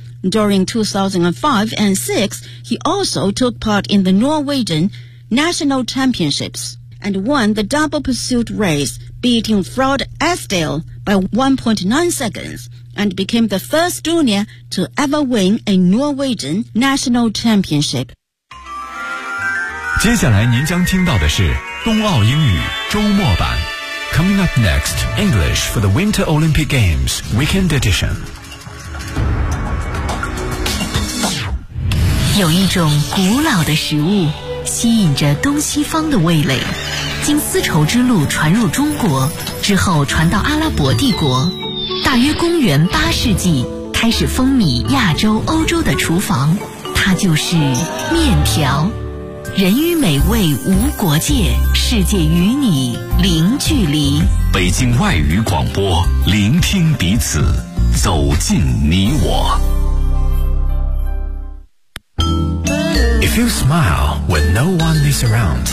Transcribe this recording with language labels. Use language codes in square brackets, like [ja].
[en] During 2005 and 6, he also took part in the Norwegian National Championships and won the double pursuit race, beating Frode Estale by 1.9 seconds and became the first junior to ever win a Norwegian National Championship. [zh] 接下来您将听到的是冬奥英语周末版。 [en] Coming up next, English for the Winter Olympic Games Weekend Edition. [zh] 有一种古老的食物吸引着东西方的味蕾，经丝绸之路传入中国之后传到阿拉伯帝国，大约公元八世纪开始风靡亚洲欧洲的厨房，它就是面条。人与美味无国界，世界与你零距离。北京外语广播，聆听彼此，走进你我。 [en] If you smile when no one is around.